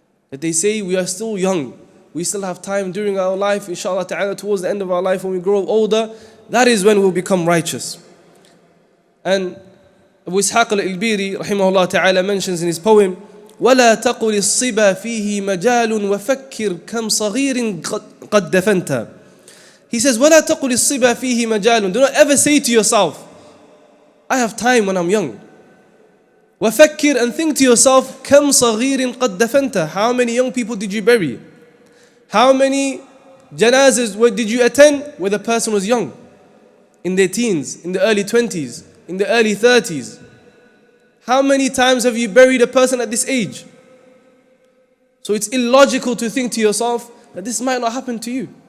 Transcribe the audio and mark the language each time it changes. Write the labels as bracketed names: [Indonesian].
[English] That they say, we are still young, we still have time during our life, inshallah ta'ala, towards the end of our life when we grow older, that is when we'll become righteous. And Abu Ishaq al-Ilbiri rahimahullah ta'ala mentions in his poem, [Arabic] وَلَا تَقُلِ الصِّبَا فِيهِ مَجَالٌ وَفَكِّرْ كَمْ صَغِيرٍ قَدْ دَفَنْتَ. [English] He says, [Arabic] وَلَا تَقُلِ الصِّبَا فِيهِ مَجَالٌ. [English] Do not ever say to yourself, I have time when I'm young. [Arabic] وَفَكِّرْ, [English] and think to yourself, [Arabic] كَمْ صَغِيرٍ قَدْ دَفَنْتَ. [English] How many young people did you bury? How many janazas did you attend where the person was young? In their teens, in the early 20s, in the early 30s. How many times have you buried a person at this age? So it's illogical to think to yourself that this might not happen to you.